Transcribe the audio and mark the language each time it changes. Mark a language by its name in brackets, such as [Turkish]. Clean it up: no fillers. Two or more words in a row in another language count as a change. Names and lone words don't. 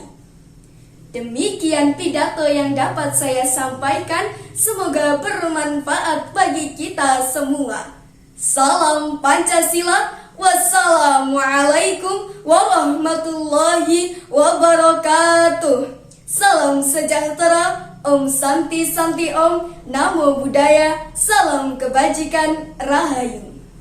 [Indonesian] Demikian pidato yang dapat saya sampaikan, semoga bermanfaat bagi kita semua. Salam Pancasila, [Arabic] والسلام عليكم ورحمة الله وبركاته. [Indonesian] Salam sejahtera, [Sanskrit] ॐ शान्ति शान्ति ॐ, [Pali] Namo Buddhaya, [Indonesian] salam kebajikan, Rahayu.